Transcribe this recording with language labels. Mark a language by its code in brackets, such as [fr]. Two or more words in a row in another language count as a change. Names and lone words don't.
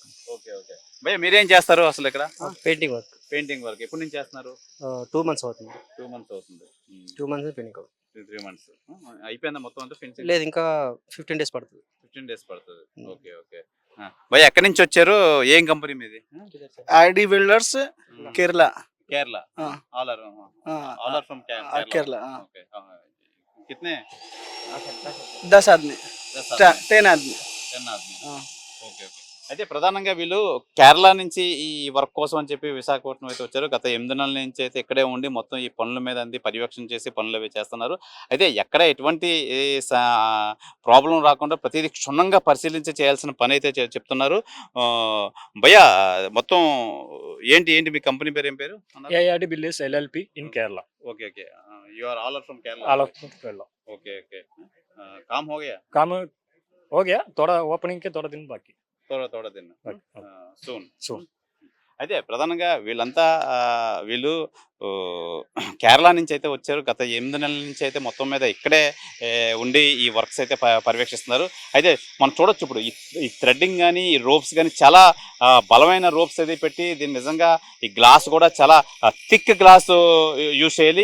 [en] okay okay. [te] భయ్యా, మీరేం చేస్తారు అసలు ఇక్కడ? [en] painting work. painting work [te] ఎప్పటి నుంచి చేస్తున్నారు? 2 months అవుతుంది. 2 months అవుతుంది. [en] 2 months పెయింటింగ్. [te] 3 months అయిపోయిందా మొత్తం అంతా ఫినిషింగ్? లేదు, ఇంకా 15 days పడుతుంది. 15 days పడుతుంది. [en] okay okay. [te] భయ్యా, ఎక్కడి నుంచి వచ్చారు? ఏం కంపెనీ మీది? आईडी बिल्डर्स केरला। కేరళ. [en] all are from केरला। [hi] ఓకే. कितने? 10 आदमी, 10 आदमी। 10 आदमी. [en] okay okay. [te] అయితే ప్రధానంగా వీళ్ళు కేరళ నుంచి ఈ వర్క్ కోసం అని చెప్పి విశాఖపట్నం అయితే వచ్చారు. గత 8 నెలల నుంచి అయితే ఇక్కడే ఉండి మొత్తం ఈ పనుల మీద అంది పర్యవేక్షణ చేసి పనులు అవి చేస్తున్నారు. అయితే ఎక్కడ ఎటువంటి ప్రాబ్లం రాకుండా ప్రతిదీ క్షుణ్ణంగా పరిశీలించి చేయాల్సిన పని అయితే చెప్తున్నారు. భయ్యా, మొత్తం ఏంటి ఏంటి మీ కంపెనీ పేరు ఏం పేరు? [en] AID Builders LLP in Kerala. okay okay. you are all from Kerala? All of Kerala. okay okay. [hi] काम हो गया? काम हो गया, थोड़ा ओपनिंग के थोड़ा दिन बाकी. थोड़ा दिन [en] Soon. [te] అయితే ప్రధానంగా వీళ్ళంతా వీళ్ళు కేరళ నుంచి అయితే వచ్చారు. గత 8 నెలల నుంచి అయితే మొత్తం మీద ఇక్కడే ఉండి ఈ వర్క్స్ అయితే పర్యవేక్షిస్తున్నారు. అయితే మనం చూడొచ్చు ఇప్పుడు ఈ థ్రెడ్డింగ్ కానీ ఈ రోప్స్ కానీ చాలా బలమైన రోప్స్ అయితే పెట్టి దీన్ని నిజంగా ఈ గ్లాస్ కూడా చాలా [en] thick glass use [te] చేయాలి.